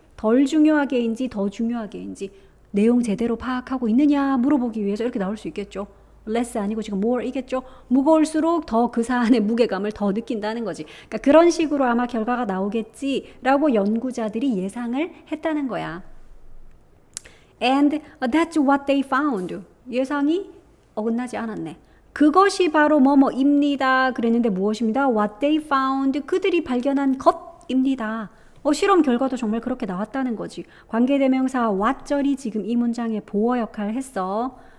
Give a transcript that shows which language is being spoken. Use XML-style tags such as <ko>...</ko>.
<ko>덜 중요하게인지 더 중요하게인지 내용 제대로 파악하고 있느냐 물어보기 위해서 이렇게 나올 수 있겠죠. less 아니고 지금 more이겠죠. 무거울수록 더 그 사안의 무게감을 더 느낀다는 거지. 그러니까 그런 식으로 아마 결과가 나오겠지라고 연구자들이 예상을 했다는 거야.</ko> <en>And that's what they found.</en> <ko>예상이 어긋나지 않았네. 그것이 바로 뭐뭐입니다. 그랬는데 무엇입니다?</ko> <en>What they found.</en> <ko>그들이 발견한 것입니다. 실험 결과도 정말 그렇게 나왔다는 거지. 관계대명사 what절이 지금 이 문장의 보어 역할을 했어.</ko>